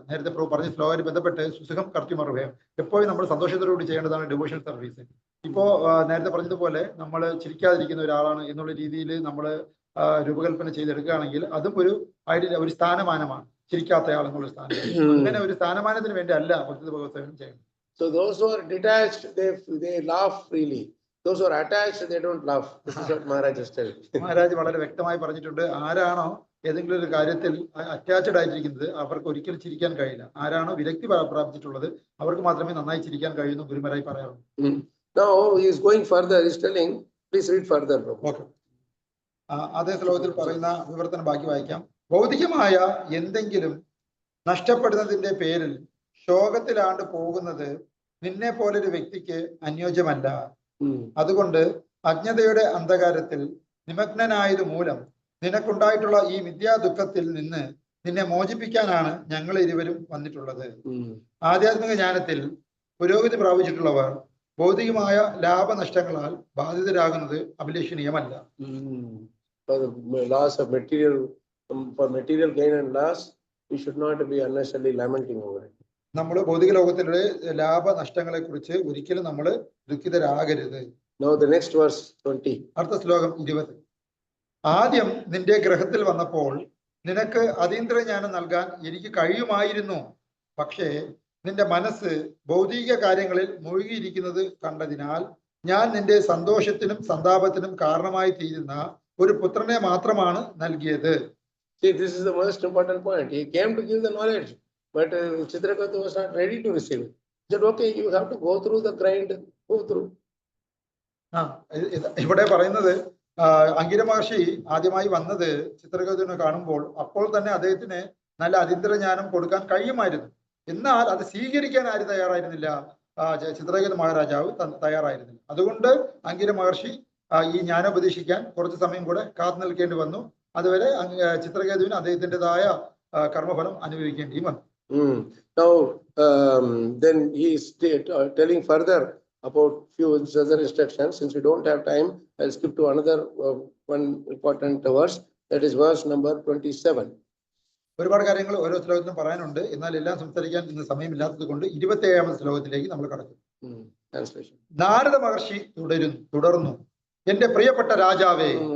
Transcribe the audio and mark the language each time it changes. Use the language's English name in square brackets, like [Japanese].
[Malayalam] നേരത്തെ പറഞ്ഞ ശ്ലോകമായി ബന്ധപ്പെട്ട് സുഖം കർത്തിമർഭയം, എപ്പോഴും നമ്മൾ സന്തോഷത്തോടുകൂടി ചെയ്യേണ്ടതാണ് ഡിവോഷണൽ സർവീസ്. ഇപ്പോ നേരത്തെ പറഞ്ഞതുപോലെ നമ്മൾ ചിരിക്കാതിരിക്കുന്ന ഒരാളാണ് എന്നുള്ള രീതിയിൽ നമ്മൾ രൂപകൽപ്പന ചെയ്തെടുക്കുകയാണെങ്കിൽ അതും ഒരു സ്ഥാനമാനമാണ്. ചിരിക്കാത്ത ആളെന്നുള്ള സ്ഥാനം, അങ്ങനെ ഒരു സ്ഥാനമാനത്തിന് വേണ്ടി അല്ല ഭക്തിയുത ഭഗവസാനം ചെയ്യണം. [English] So those who are detached, they laugh freely. Those who are attached, they don't laugh. This is what Maharaj is telling. [Malayalam] Maharaj വളരെ വ്യക്തമായി പറഞ്ഞിട്ടുണ്ട്, ആരാണോ ഏതെങ്കിലും ഒരു കാര്യത്തിൽ അറ്റാച്ച്ഡ് ആയിട്ടിരിക്കുന്നത് അവർക്ക് ഒരിക്കലും ചിരിക്കാൻ കഴിയില്ല. ആരാണോ വിരക്തി പ്രാപിച്ചിട്ടുള്ളത് അവർക്ക് മാത്രമേ നന്നായി ചിരിക്കാൻ കഴിയുന്നു ഗുരുമഹാരാജ് പറയാറുണ്ട്. [English] Now he is going further. He is telling, please read further, bro. Okay. [Malayalam] അതേ ശ്ലോകത്തിൽ പറയുന്ന വിവർത്തനം ബാക്കി വായിക്കാം. ഭൗതികമായ എന്തെങ്കിലും നഷ്ടപ്പെടുന്നതിന്റെ പേരിൽ ശോകത്തിലാണ്ട് പോകുന്നത് നിന്നെ പോലൊരു വ്യക്തിക്ക് അനുയോജ്യമല്ല. അതുകൊണ്ട് അജ്ഞതയുടെ അന്ധകാരത്തിൽ നിമഗ്നനായത് മൂലം നിനക്കുണ്ടായിട്ടുള്ള ഈ വിദ്യാ ദുഃഖത്തിൽ നിന്ന് നിന്നെ മോചിപ്പിക്കാനാണ് ഞങ്ങൾ ഇരുവരും വന്നിട്ടുള്ളത്. ആധ്യാത്മിക ജ്ഞാനത്തിൽ പുരോഗതി പ്രാപിച്ചിട്ടുള്ളവർ ഭൗതികമായ ലാഭനഷ്ടങ്ങളാൽ ബാധിതരാകുന്നത് അഭിലഷണീയമല്ല. [English] Loss of material, for material gain and loss, we should not be unnecessarily lamenting over it. [Malayalam] നമ്മൾ ഭൗതിക ലോകത്തിലെ ലാഭനഷ്ടങ്ങളെ കുറിച്ച് ഒരിക്കലും നമ്മൾ ദുഃഖിതരാകരുത്. [English] Now the next verse 20. [Malayalam] അടുത്ത ശ്ലോകം 20. ആദ്യം നിന്റെ ഗ്രഹത്തിൽ വന്നപ്പോൾ നിനക്ക് അതീന്ദ്ര ജ്ഞാനം നൽകാൻ എനിക്ക് കഴിയുമായിരുന്നു. പക്ഷേ നിന്റെ മനസ്സ് ഭൗതിക കാര്യങ്ങളിൽ മുഴുകിയിരിക്കുന്നത് കണ്ടതിനാൽ ഞാൻ നിന്റെ സന്തോഷത്തിനും സന്താപത്തിനും കാരണമായി തീരുന്ന ഒരു പുത്രനെ മാത്രമാണ് നൽകിയത്. [English] See, this is the most important point. He came to give the knowledge, but Chitraketu was not ready to receive it. He said, okay, you have to go through the grind, go through. [Malayalam] ഇവിടെ പറയുന്നത് അങ്കിര മഹർഷി ആദ്യമായി വന്നത് ചിത്രകേതുവിനെ കാണുമ്പോൾ അപ്പോൾ തന്നെ അദ്ദേഹത്തിന് നല്ല അതീന്ദ്രജ്ഞാനം കൊടുക്കാൻ കഴിയുമായിരുന്നു. എന്നാൽ അത് സ്വീകരിക്കാൻ ആരും തയ്യാറായിരുന്നില്ല. ചിത്രകേതു മഹാരാജാവ് തയ്യാറായിരുന്നില്ല. അതുകൊണ്ട് അങ്കിര മഹർഷി ഈ ജ്ഞാനോപദേശിക്കാൻ കുറച്ച് സമയം കൂടെ കാത്തു നിൽക്കേണ്ടി വന്നു. അതുവരെ ചിത്രകേതുവിന് അദ്ദേഹത്തിൻ്റെതായ കർമ്മഫലം അനുഭവിക്കേണ്ടി വന്നു. [English] Now, then he is telling further about few other instructions. Since we don't have time, I'll skip to another one important verse. That is verse number 27. [Malayalam] ഒരുപാട് കാര്യങ്ങൾ ഓരോ ശ്ലോകത്തിലും പറയാനുണ്ട്. എന്നാൽ എല്ലാം സംസാരിക്കാൻ ഇന്ന് സമയമില്ലാത്തത് കൊണ്ട് 27ാമത്തെ ശ്ലോകത്തിലേക്ക് നമ്മൾ കടക്കും. നാരദ മഹർഷി തുടർന്നു, എന്റെ പ്രിയപ്പെട്ട രാജാവേ.